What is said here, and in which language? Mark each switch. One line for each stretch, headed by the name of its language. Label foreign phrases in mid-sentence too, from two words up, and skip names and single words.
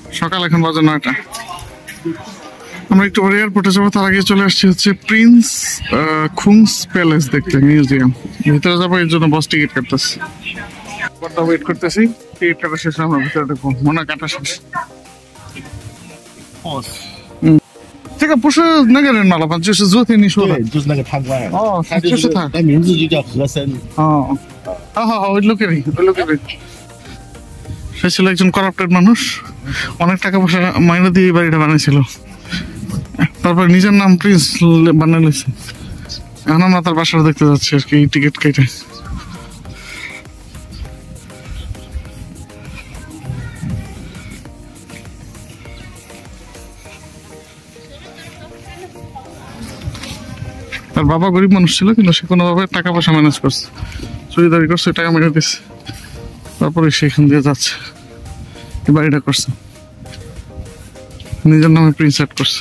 Bangla: সকাল, এখন বাজে 9টা। আমরা একটু পরে এয়ারপোর্টে যাবো, তার আগে চলে আসছি হচ্ছে প্রিন্স খুংস প্যালেস দেখতে, মিউজিয়াম। ভিতরে যাবো, এর জন্য বস টিকিট কাটতেছি। ওয়েট করতেছি, টিকিট কাটা শেষ, আমরা ভিতরে ঢুকবো। মনে কাটা শেষ।
Chinese: 这个不是那个人买了吧？就是昨天你说的。对，就是那个贪官。哦，就是他。他名字就叫和珅。哦，好，我
English: look at it。
Bangla: সে ছিল একজন করাপ্টেড মানুষ, অনেক টাকা পয়সা মাইনে দিয়ে বাড়িটা বানিয়েছিল, তারপর নিজের নাম প্রিন্স বানিয়ে নিয়েছে। এখন আমরা তার বাসাটা দেখতে যাচ্ছি আর কি, টিকিট কেটে। তার বাবা গরিব মানুষ ছিল, কিন্তু সে কোনোভাবে টাকা পয়সা ম্যানেজ করছে, চুরিদারি করছে, টাকা মেরে দিচ্ছে, তারপরে সেখান দিয়ে যাচ্ছে, এই বাড়িটা করছে, নিজের নামে প্রিন্স সেট করছে।